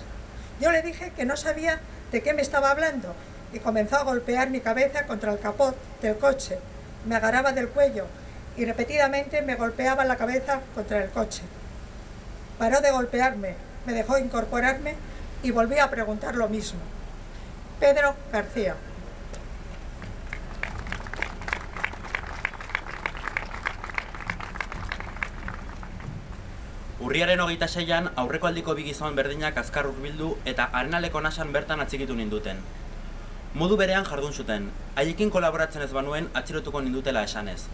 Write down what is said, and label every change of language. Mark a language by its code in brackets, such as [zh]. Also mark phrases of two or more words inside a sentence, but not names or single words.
[es] Yo le dije que no sabía de qué me estaba hablando y comenzó a golpear mi cabeza contra el capot del coche. Me agarraba del cuello y repetidamente me golpeaba la cabeza contra el coche. Paró de golpearme, me dejó incorporarme y volví a preguntar lo mismo. Pedro García. [eu] Urriaren 26an aurreko aldiko bi gizon berdinak azkar hurbildu eta Arenaleko nasan bertan atxikitu ninduten. Modu berean jardun zuten, haiekin kolaboratzen ez banuen atxilotuko nindutela esanez.